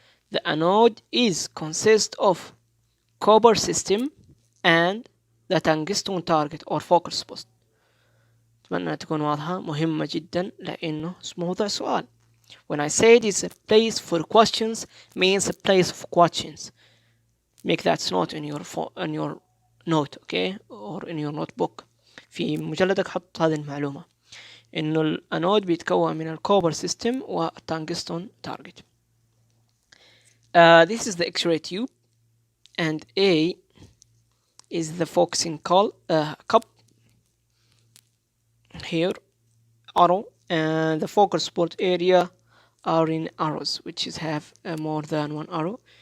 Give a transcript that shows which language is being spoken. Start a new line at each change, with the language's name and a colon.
English: The anode is consist of copper system and the tungsten target or focus post.
Arabic: أتمنى تكون واضحة، مهمة جدا لأنه موضوع سؤال.
English: When I say it is a place for questions, means a place of questions. Make that note in your note, okay, or in your notebook.
Arabic: في مجلدك حط هذه المعلومة إنه الأنود بيتكون من الكوبر سيستم والتنجستون تارجت.
English: This is the X-ray tube, and A is the focusing cup. Here, arrow, and the focus spot area are in arrows, which is have more than one arrow.